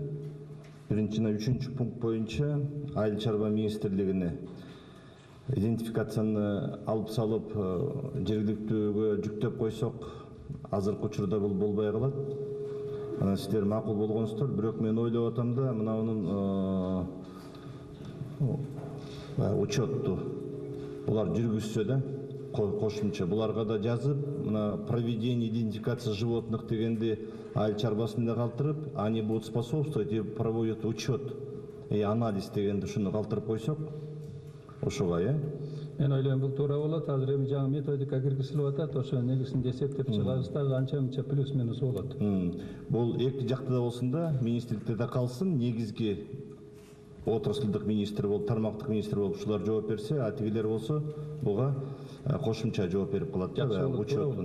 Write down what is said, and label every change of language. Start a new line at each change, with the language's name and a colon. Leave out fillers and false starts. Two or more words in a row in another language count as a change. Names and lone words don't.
Kyrgyz: Биринчи жана 3-чү пункт боюнча Айыл чарба министрлигине идентификацияны алып салып, жергиликтүүгө жүктөп койсок, азыркы учурда бул болбой калат. Анан сиздер макул болгонсуздар, бирок мен ойлоп атам да, мына учетту булар жүргүзсө да, кошумча буларга да жазып, мына
Russian: проведение идентификации животных
Kyrgyz: дегенди айыл чарбасында калтырып,
Russian: они будут способствовать и проводят учет и анализ
Kyrgyz: дегенди ушуну калтырып койсок, ошого Мен ойлойм бул туура болот. Азыр эми жаңы методика киргизилип атат, ошо негизинде эсептеп чыгабыз да, анча-мынча плюс-минус болот. Бул эки жакта да болсун да, министрликте да калсын, негизги отраслдык министр болуп, тармактык министр болуп ушулар жооп берсе, а тигилер болсо буга кошумча жооп берип калат да, учетуна.